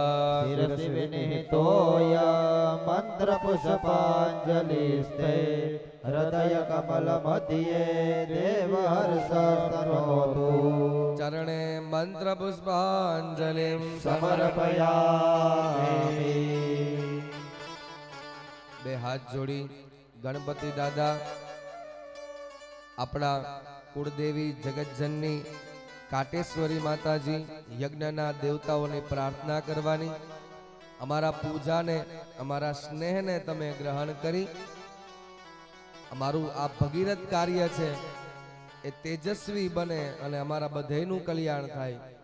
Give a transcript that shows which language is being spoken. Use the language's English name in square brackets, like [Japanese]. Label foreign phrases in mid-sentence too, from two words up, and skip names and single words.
[Sanskrit] शिरसि विनिहितोय मन्त्रपुष्पाञ्जलिस्ते हृदयकमलमध्ये देवहर्षस्तनोतु चरणे मन्त्रपुष्पाञ्जलिं समर्पयामि [Gujarati] બે હાથ જોડી ગણપતિ દાદા આપણા કુળદેવી જગતજનની કાટેશ્વરી માતાજી યજ્ઞના દેવતાઓની પ્રાર્થના કરવાની અમારા પૂજાને અમારા સ્નેહને તમે ગ્રહણ કરી અમારું આ ભગીરથ કાર્ય છે એ તેજસ્વી બને અને અમારા બધાયનું કલ્યાણ થાય